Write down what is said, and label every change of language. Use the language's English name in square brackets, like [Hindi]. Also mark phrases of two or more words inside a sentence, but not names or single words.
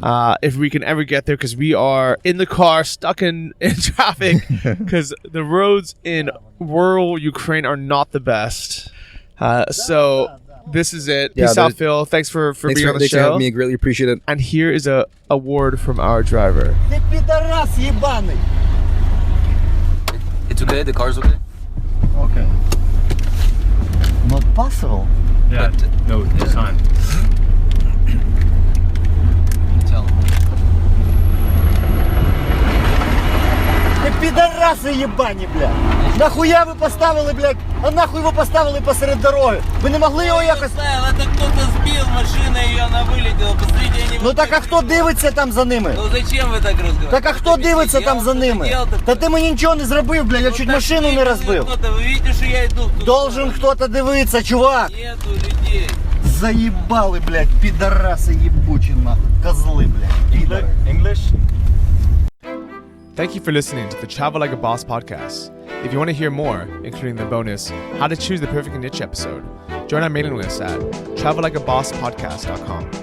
[English] If we can ever get there, because we are in the car, stuck in traffic, because the roads in rural Ukraine are not the best. So this is it. Peace out, Phil. Thanks for being on the Thanks show. for having me. I greatly appreciate it. And here is a word from our driver. [Russian] Ты пидорас ебаный! [English] It's okay? The car's okay? Okay. Not possible. Yeah, no, it's fine. Tell him. [Ukrainian] Ти підараси єбані, блядь! Нахуя ви поставили, блядь? А нахуй ви поставили посеред дороги? Ви не могли його якось... [Russian] Это кто-то сбил машину, и она вылетела. Посмотрите, они... [Ukrainian] Ну так а хто дивиться там за ними? [Russian] Ну зачем вы так разговариваете? [Ukrainian] Так а хто дивиться там за ними? Та ти мені нічого не зробив, блядь, я чуть машину не розбив. [Russian] Вы видите, что я иду? [Ukrainian] Должен хто-то дивитися, чувак! [Russian] Нету людей. Заебали, блядь, пидорасы ебучина, козлы, блядь. [English] English? Thank you for listening to the Travel Like a Boss podcast. If you want to hear more, including the bonus, How to Choose the Perfect Niche episode, join our mailing list at travellikeabosspodcast.com.